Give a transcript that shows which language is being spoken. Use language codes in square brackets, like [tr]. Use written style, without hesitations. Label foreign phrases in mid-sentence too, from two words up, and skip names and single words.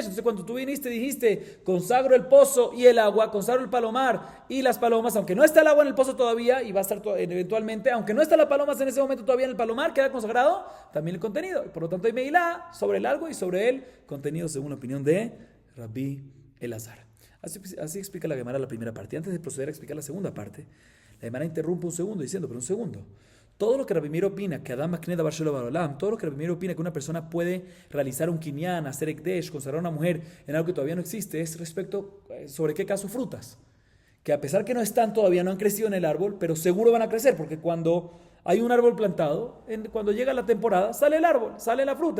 [es] Entonces cuando tú viniste dijiste, consagro el pozo y el agua, consagro el palomar y las palomas, aunque no está el agua en el pozo todavía y va a estar eventualmente, aunque no está las palomas en ese momento todavía en el palomar, queda consagrado también el contenido. Y por lo tanto hay Mejilá sobre el algo y sobre el contenido según la opinión de Rabbi Elazar. Así explica la Gemara la primera parte. Antes de proceder a explicar la segunda parte, la Gemara interrumpe un segundo diciendo, pero un segundo. Todo lo que Rabbi Meir opina, que [he] אדם מקנה דבר שלא בעולם, [es] todo lo que Rabbi Meir opina que una persona puede realizar un kinyan, hacer Ekdesh, consagrar a una mujer en algo que todavía no existe, es respecto sobre qué caso frutas. Que a pesar que no están todavía, no han crecido en el árbol, pero seguro van a crecer, porque cuando hay un árbol plantado, cuando llega la temporada, sale el árbol, sale la fruta.